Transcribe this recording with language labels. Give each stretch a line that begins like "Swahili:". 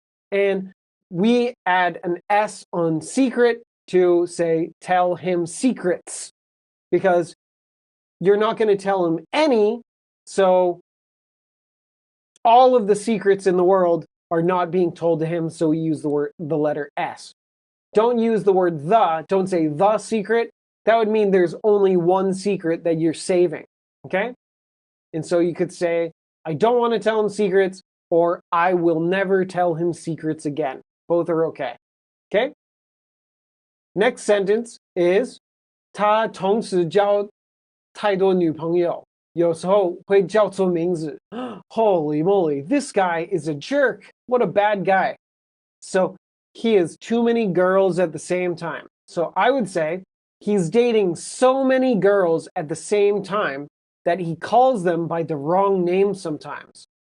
English: And we add an S on secret to say tell him secrets, because you're not going to tell him any, so all of the secrets in the world are not being told to him, so we use the letter S. Don't use the word the, don't say the secret. That would mean there's only one secret that you're saving, okay? And so you could say, I don't want to tell him secrets, or I will never tell him secrets again. Both are okay, okay? Next sentence is
Chinese: 他同时交太多女朋友有时候会叫错名字。
English: Holy moly, this guy is a jerk. What a bad guy. So he has too many girls at the same time. So I would say he's dating so many girls at the same time that he calls them by the wrong name sometimes.